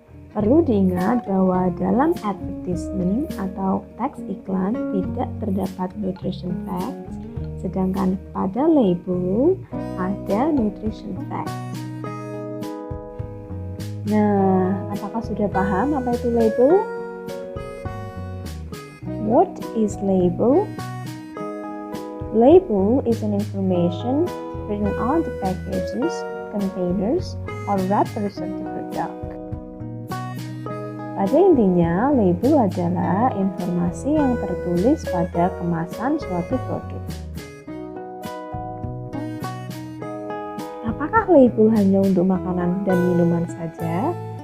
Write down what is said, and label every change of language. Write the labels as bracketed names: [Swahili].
[Indonesian] Perlu diingat bahwa dalam advertisement atau teks iklan tidak terdapat nutrition facts, sedangkan pada label ada nutrition facts. Nah, apakah sudah paham apa itu label? [English] What is label? Label is an information written on the packages, containers, or wrappers of the product. [Indonesian] Pada intinya, label adalah informasi yang tertulis pada kemasan suatu produk. Apakah label hanya untuk makanan dan minuman saja?